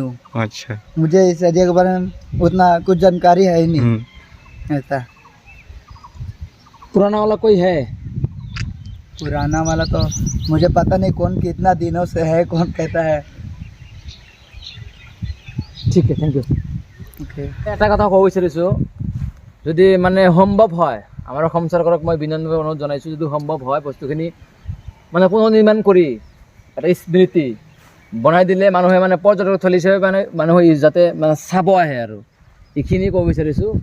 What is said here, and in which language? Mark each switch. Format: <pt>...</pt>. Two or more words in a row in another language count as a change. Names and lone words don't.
<hi>अच्छा, मुझे इस एरिया के बारे में उतना कुछ जानकारी है ही नहीं। ऐसा पुराना वाला कोई है? पुराना वाला तो मुझे पता नहीं कौन कितना दिनों से है, कौन कहता है।</hi> <as>ঠিক আছে,</as> <en>thank you.</en> <as>ओके এটা কথা ক'ব বিচাৰিছোঁ, যদি মানে সম্ভৱ হয়, আমাৰ অসম চৰকাৰক মই বিনম্ৰভাৱে অনুৰোধ জনাইছোঁ, যদি সম্ভৱ হয় বস্তুখিনি মানে পুনৰ্নিৰ্মাণ কৰি এটা স্মৃতি বনাই দিলে মানুহে মানে পৰ্যটকস্থলী হিচাপে মানে মানুহে যাতে মানে চাব আহে আৰু এইখিনি ক'ব বিচাৰিছোঁ।</as>